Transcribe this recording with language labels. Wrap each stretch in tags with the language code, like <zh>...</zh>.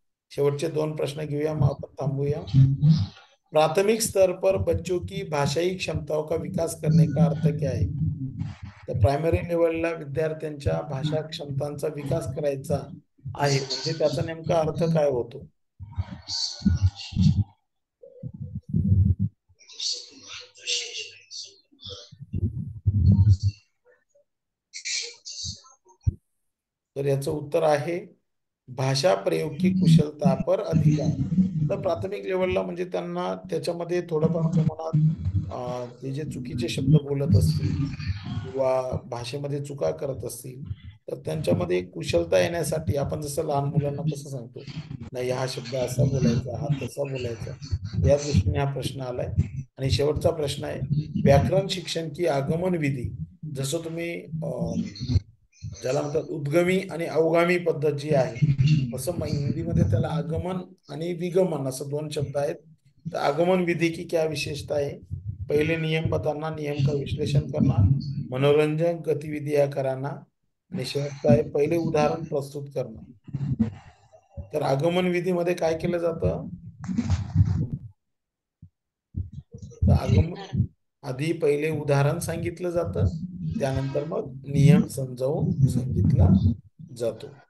<mr>शेवटचे 2 प्रश्न घेऊया, मग आपण थांबूया.</mr> <hi>प्राथमिक स्तर पर बच्चों की भाषाई क्षमताओं का विकास करने का अर्थ क्या है?</hi> <mr>तर प्रायमरी लेवलला विद्यार्थ्यांच्या भाषा क्षमतांचा विकास करायचा आहे, म्हणजे त्याचा नेमका अर्थ काय होतो? तर याचं उत्तर आहे</mr> <hi>भाषा प्रयोग की कुशलता पर अधिकार.</hi> <mr>तर प्राथमिक लेवलला म्हणजे त्यांना त्याच्यामध्ये थोडंफार प्रमाणात ते जे चुकीचे शब्द बोलत असतील किंवा भाषेमध्ये चुका करत असतील, तर त्यांच्यामध्ये कुशलता येण्यासाठी आपण जसं लहान मुलांना कसं सांगतो, नाही हा शब्द असा बोलायचा, हा तसा बोलायचा, या दृष्टीने हा प्रश्न आलाय. आणि शेवटचा प्रश्न आहे</mr> <hi>व्याकरण शिक्षण की आगमन विधी.</hi> <mr>जसं तुम्ही ज्याला म्हणतात उद्गमी आणि अवगामी पद्धत जी आहे, तसं हिंदीमध्ये त्याला आगमन आणि विगमन असं 2 शब्द आहेत.</mr> <hi>तर आगमन विधी की क्या विशेषता है? पहले नियम बताना, नियम का विश्लेषण करना, मनोरंजन गतिविधियां कराना</hi> <mr>आणि शेवटचा आहे पहिले उदाहरण प्रस्तुत करणं. तर आगमन विधीमध्ये काय केलं जातं? तर आगमन आधी पहिले उदाहरण सांगितलं जातं, त्यानंतर मग नियम समजावून सांगितला जातो.</mr>